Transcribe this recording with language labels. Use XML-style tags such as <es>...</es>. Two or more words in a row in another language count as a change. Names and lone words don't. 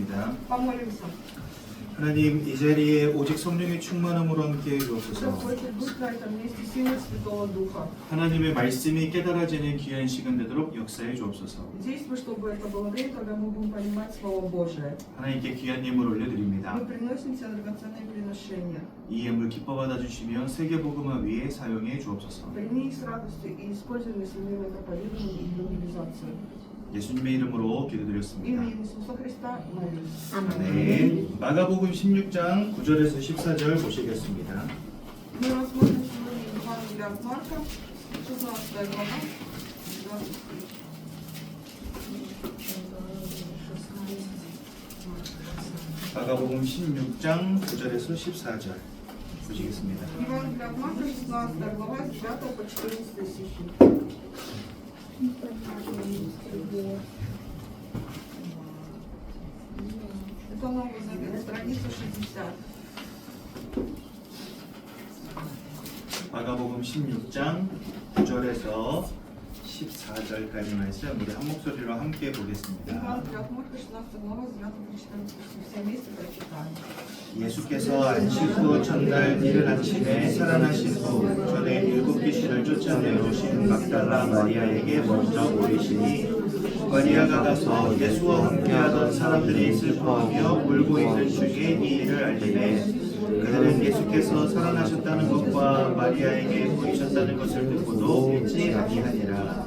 <ko>기도하겠습니다.</ko> <ru>Помолимся.</ru> <ko>하나님, 이 자리에 오직 성령의 충만함으로 함께해 주옵소서.</ko> <ru>Господь, будь на этом месте силой Святого Духа.</ru> <ko>하나님의 말씀이 깨달아지는 귀한 시간 되도록 역사해 주옵소서.</ko> <ru>Действуй, чтобы это было время, когда мы будем понимать Слово Божие.</ru> <ko>하나님께 귀한 예물 올려드립니다.</ko> <ru>Мы приносим тебе драгоценные приношения.</ru> <ko>이 예물 기뻐 받아주시며 세계복음화 위에 사용해 주옵소서.</ko> <ru>Прими их с радостью и используй на современное проповедование и евангелизацию.</ru> <ko>예수님의 이름으로 기도드렸습니다.</ko> <ru>Именем Иисуса Христа молимся.</ru> <ko>아멘. 마가복음 16장 9절에서 14절 보시겠습니다.</ko> <ru>Мы рассмотрим сегодня Евангелие от Марка, 16 глава, 20 стих.</ru> <ko>마가복음 16장 9절에서 14절 보시겠습니다.</ko> <ru>Евангелие от Марка, 16 глава, с 9 по 14 стихи. Это Новый Завет, страница 60.</ru> <ko>마가복음 16장 9절에서 14절까지 말씀 우리 한 목소리로 함께 보겠습니다.</ko> <ru>Евангелие от Марка, 16 глава, с 9 по 14 стих. Все вместе прочитаем.</ru> <ko>예수께서 안식 후 첫날 이른 아침에 살아나신 후 전에 7 귀신을 쫓아내오신 막달라 마리아에게 먼저 보이시니 마리아가 가서 예수와 함께하던 사람들이 슬퍼하며 울고 있는 중에 이 일을 알리매 그들은 예수께서 살아나셨다는 것과 마리아에게 보이셨다는 것을 듣고도 믿지 아니하니라.</ko>